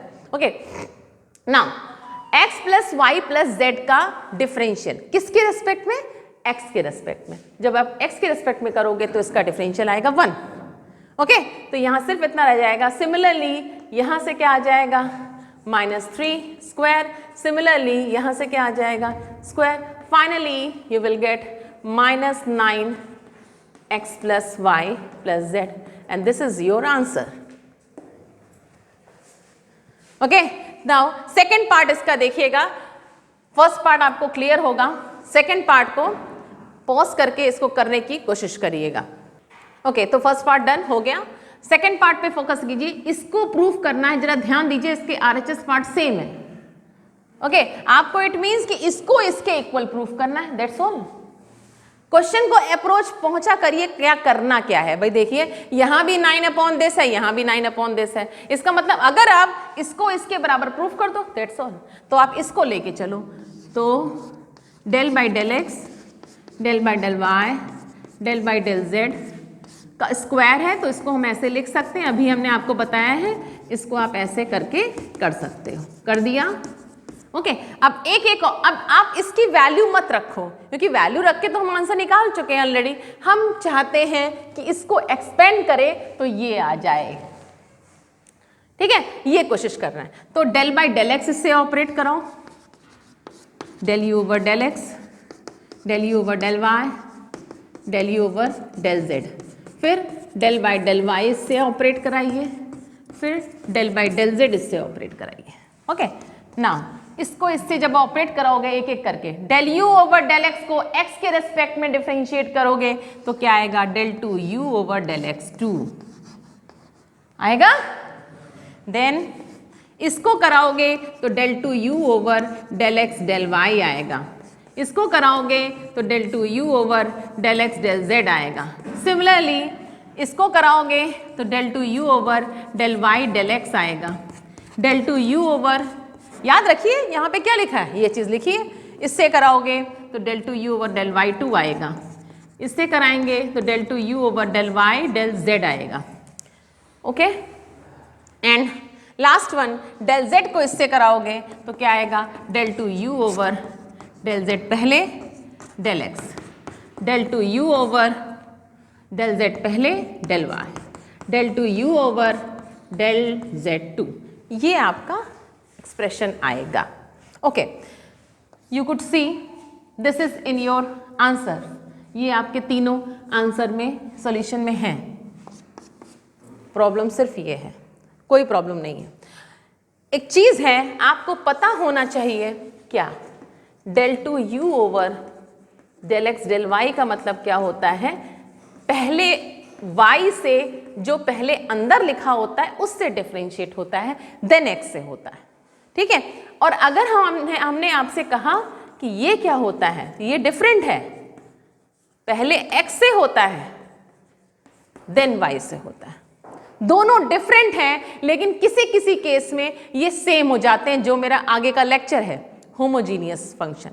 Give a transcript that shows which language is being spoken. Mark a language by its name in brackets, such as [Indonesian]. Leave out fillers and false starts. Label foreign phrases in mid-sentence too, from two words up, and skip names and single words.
[English] okay, now [Hindi] x + y + z का डिफरेंशियल किसके रेस्पेक्ट में, x के रेस्पेक्ट में। जब आप x के रेस्पेक्ट में करोगे तो इसका डिफरेंशियल आएगा 1। ओके, तो यहां सिर्फ इतना रह जाएगा। सिमिलरली यहां से क्या आ जाएगा, -3 स्क्वायर, सिमिलरली यहां से क्या आ जाएगा, स्क्वायर, [English] finally you will get -9x + y + z and this is your answer. okay, now second part [Hindi] इसका देखिएगा, [English] first part [Hindi] आपको क्लियर होगा, [English] second part [Hindi] को पॉज करके इसको करने की कोशिश करिएगा। ओके, तो [English] first part done [Hindi] हो गया, [English] second part [Hindi] पे फोकस कीजिए, इसको प्रूफ करना है, जरा ध्यान दीजिए, इसके [English] RHS part same [Hindi] है। ओके, आपको [English] it means [Hindi] कि इसको इसके इक्वल प्रूफ करना है, [English] that's all. [Hindi] क्वेश्चन को अप्रोच पहुंचा करिए, क्या करना क्या है भाई, देखिए यहां भी 9/this है, यहां भी 9/this है, इसका मतलब अगर आप इसको इसके बराबर प्रूफ कर दो, [English] that's all. [Hindi] तो आप इसको लेके चलो, तो del/del x, del/del y, del/del z का स्क्वायर है, तो इसको हम ऐसे लिख सकते हैं, अभी हमने आपको बताया है, इसको आप ऐसे करके कर सकते हो, कर दिया। ओके, अब एक अब आप इसकी वैल्यू मत रखो, क्योंकि वैल्यू रख के तो हम आंसर निकाल चुके हैं ऑलरेडी, हम चाहते हैं कि इसको एक्सपेंड करें तो ये आ जाए, ठीक है, ये कोशिश कर रहे हैं। तो del/del x इससे ऑपरेट कराओ, del u/del x, del u/del y, del u/del z, फिर del/del y इससे ऑपरेट कराइए, फिर del/del z इससे ऑपरेट कराइए। [English] okay, now [Hindi] इसको इससे जब ऑपरेट कराओगे एक एक करके, del u/del x को x के रेस्पेक्ट में डिफरेंशिएट करोगे तो क्या आएगा, del 2u/del x2 आएगा। देन इसको कराओगे तो del 2u/del x del y आएगा, इसको कराओगे तो del 2u/del x del z आएगा। सिमिलरली इसको कराओगे तो del 2u/del y del x आएगा, del 2u/, याद रखिए यहाँ पे क्या लिखा है, ये चीज़ लिखिए, इससे कराओगे तो del 2u/del y2 आएगा, इससे कराएंगे तो del 2u/del y del z आएगा। [English] okay, and last one [Hindi] del z को इससे कराओगे तो क्या आएगा, del 2u/del z पहले del x, del 2u/del z पहले del y, del 2u/del z2, ये आपका एक्सप्रेशन आएगा। [English] okay, you could see this is in your answer, [Hindi] ये आपके तीनों आंसर में सॉल्यूशन में है। प्रॉब्लम सिर्फ ये है, कोई प्रॉब्लम नहीं है। एक चीज है आपको पता होना चाहिए, क्या, del 2u/del x del y का मतलब क्या होता है, पहले y से जो पहले अंदर लिखा होता है उससे डिफरेंशिएट होता है, देन x से होता है, ठीक है। और अगर हमने आपसे कहा कि ये क्या होता है, ये डिफरेंट है, पहले x से होता है देन y से होता है, दोनों डिफरेंट हैं, लेकिन किसी किसी केस में ये सेम हो जाते हैं, जो मेरा आगे का लेक्चर है [English] homogeneous function.